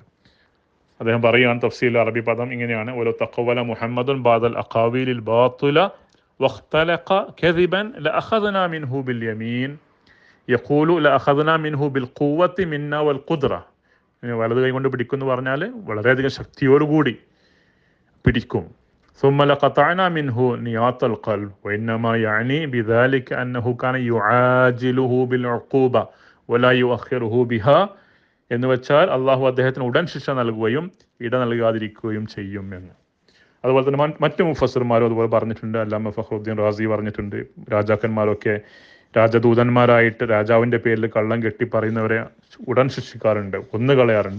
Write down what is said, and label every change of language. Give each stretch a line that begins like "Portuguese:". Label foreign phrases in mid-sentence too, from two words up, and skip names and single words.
Malayalam: അദ്ദേഹം പറയുകയാണ്, തഫ്സീൽ അറബി പദം ഇങ്ങനെയാണ്,
Arabic: ولو تقول محمد بعض الأقاويل باطلا واختلق كذبا لأخذنا منه باليمين يقول لأخذنا منه بالقوة منا والقدرة.
Malayalam: വലത് കൈ കൊണ്ട് പിടിക്കും എന്ന് പറഞ്ഞാൽ വളരെയധികം ശക്തിയോടുകൂടി പിടിക്കും.
Arabic: ثم لقطعنا منه نياط القلب وإنما يعني بذلك أنه كان يعاجله بالعقوبة ولا يؤخره بها.
Malayalam: എന്ന് വെച്ചാൽ അള്ളാഹു അദ്ദേഹത്തിന് ഉടൻ ശിക്ഷ നൽകുകയും ഇട നൽകാതിരിക്കുകയും ചെയ്യും എന്ന്. അതുപോലെ തന്നെ മറ്റു മുഫസ്സിർമാരും അതുപോലെ പറഞ്ഞിട്ടുണ്ട്. അല്ലാമ ഫഖ്റുദ്ദീൻ റാസി പറഞ്ഞിട്ടുണ്ട്, രാജാക്കന്മാരൊക്കെ രാജദൂതന്മാരായിട്ട് രാജാവിൻ്റെ പേരിൽ കള്ളം കെട്ടി പറയുന്നവരെ ഉടൻ ശിക്ഷിക്കാറുണ്ട്, കൊന്നുകളയാറുണ്ട്.